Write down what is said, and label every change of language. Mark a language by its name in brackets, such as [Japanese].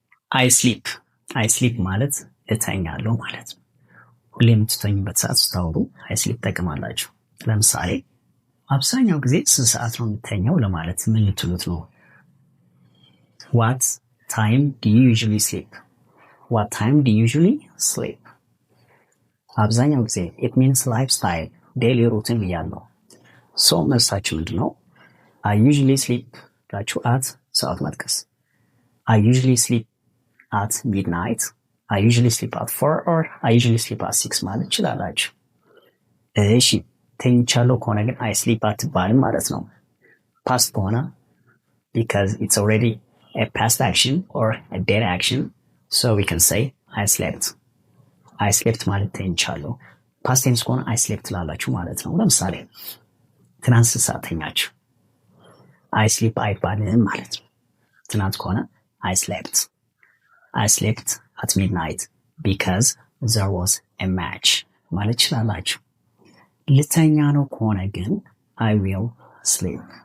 [English] I sleep [Amharic] ማለት እተኛለሁ ማለት ነው። ሁሌ የምትተኙበት ሰዓት ስታወሩ I sleep ትጠቀማላችሁ። ለምሳሌ አብዛኛው ጊዜ ስንት ሰዓት ነው የምተኛው ለማለት ምን ልትሉት ነው? [English] What time do you usually sleep? What time do you usually sleep? [Amharic] አብዛኛው ጊዜ [English] it means lifestyle, daily routine [Amharic] ብያለሁ። [English] So [Amharic] መልሳችሁ ምንድን ነው? [English] I usually sleep [Amharic] ብላችሁ [English] at [Amharic] ሰዓት መጥቀስ። [English] I usually sleep at midnight. I usually sleep at 4 or I usually sleep at 6 [Amharic] ማለት ይችላላችሁ። እሺ ተኝቻለሁ ከሆነ ግን [English] I sleep at [Amharic] ባልም ማለት ነው። [English] past [Amharic] ከሆነ [English] because it's already a past action or a dead action, so we can say I slept. [Amharic] I slept ማለት ተኝቻለሁ። [English] past tense [Amharic] ከሆነ [English] I slept [Amharic] ላላችሁ ማለት ነው። ለምሳሌ ትናንት ስንት ሰዓት ተኛችሁ? [English] I sleep [Amharic] አይባልም ማለት ነው። ትናንት ከሆነ [English] I slept at midnight because there was a match [Amharic] ማለት ይችላላችሁ። ልተኛ ነው ከሆነ ግን [English] I will sleep.